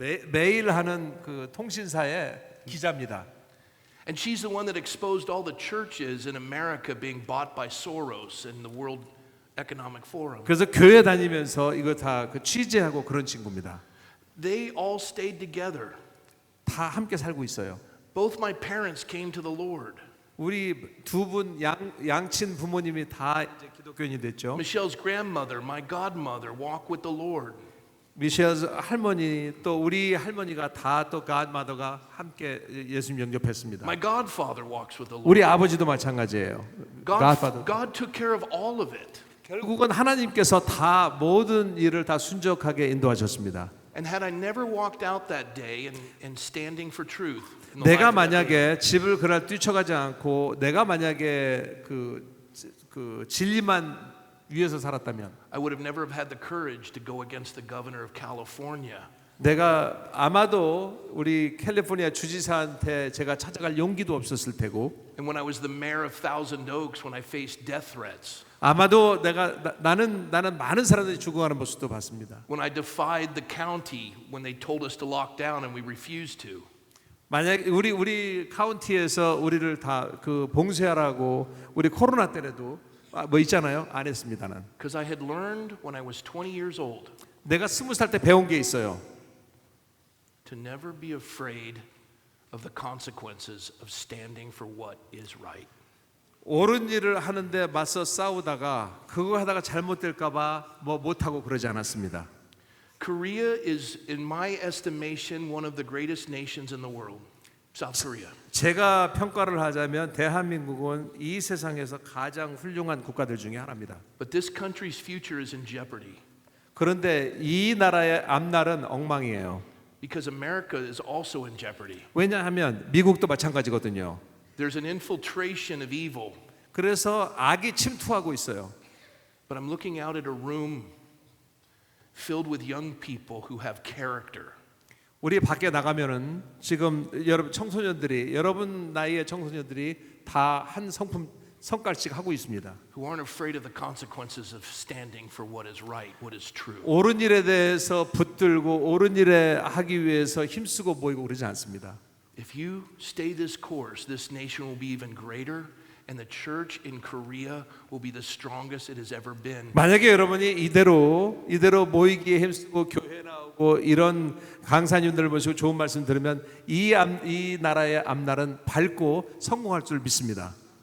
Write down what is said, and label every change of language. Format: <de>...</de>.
<ko>매일 하는 그 통신사의 기자입니다.</ko> <en>And she's the one that exposed all the churches in America being bought by Soros and the World Economic Forum.</en> <ko>그래서 교회 다니면서 이거 다 그 취재하고 그런 친구입니다.</ko> <en>They all stayed together.</en> <ko>다 함께 살고 있어요.</ko> <en>Both my parents came to the Lord.</en> <ko>우리 두 분 양친 부모님이 다 이제 기독교인이 됐죠.</ko> <en>Michelle's grandmother, my godmother, walk with the Lord.</en> <ko>미셸 할머니 또 우리 할머니가 다 또 godmother가 함께 예수님 영접했습니다.</ko> <en>My godfather walks with the Lord.</en> <ko>우리 아버지도 마찬가지예요.</ko> <en>godfather. God took care of all of it.</en> <ko>결국은 하나님께서 다 모든 일을 다 순적하게 인도하셨습니다.</ko> <en>And had I never walked out that day and standing for truth, in the</en> <ko>내가</ko> <en>life of that day,</en> <ko>만약에 집을 그날 뛰쳐가지 않고 내가 만약에 그 진리만 위해서 살았다면</ko> <en>I would have never have had the courage to go against the governor of California.</en> <ko>내가 아마도 우리 캘리포니아 주지사한테 제가 찾아갈 용기도 없었을 테고</ko> <en>And when I was the mayor of Thousand Oaks, when I faced death threats,</en> <ko>아마도 나는 많은 사람들이 죽어가는 모습도 봤습니다.</ko> <en>when I defied the county when they told us to lock down and we refused to.</en> <ko>만약 우리 카운티에서 우리를 다 그 봉쇄하라고 우리 코로나 때에도 뭐 있잖아요. 안 했습니다는.</ko> <en>Because I had learned when I was 20 years old</en> <ko>내가 20살 때 배운 게 있어요.</ko> <en>to never be afraid of the consequences of standing for what is right.</en> <ko>옳은 일을 하는데 맞서 싸우다가 그거 하다가 잘못될까봐 뭐 못하고 그러지 않았습니다.</ko> <en>Korea is, in my estimation, one of the greatest nations in the world. South Korea.</en> <ko>제가 평가를 하자면 대한민국은 이 세상에서 가장 훌륭한 국가들 중에 하나입니다.</ko> <en>But this country's future is in jeopardy</en> <ko>그런데 이 나라의 앞날은 엉망이에요.</ko> <en>because America is also in jeopardy.</en> <ko>왜냐하면 미국도 마찬가지거든요.</ko> <en>There's an infiltration of evil.</en> <ko>그래서 악이 침투하고 있어요.</ko> <en>But I'm looking out at a room filled with young people who have character.</en> <ko>우리 밖에 나가면은 지금 여러분 나이의 청소년들이 다 한 성깔씩 하고 있습니다.</ko> <en>Who aren't afraid of the consequences of standing for what is right, what is true.</en> <ko>옳은 일에 대해서 붙들고 옳은 일에 하기 위해서 힘쓰고 모이고 그러지 않습니다.</ko> <en>If you stay this course, this nation will be even greater, and the church in Korea will be the strongest it has ever been.</en> <ko>만약에 여러분이 이대로 모이기에 힘쓰고 교회 나오고 이런 강사님들 모시고 좋은 말씀 들으면 이 나라의 앞날은 밝고 성공할 줄 믿습니다.</ko>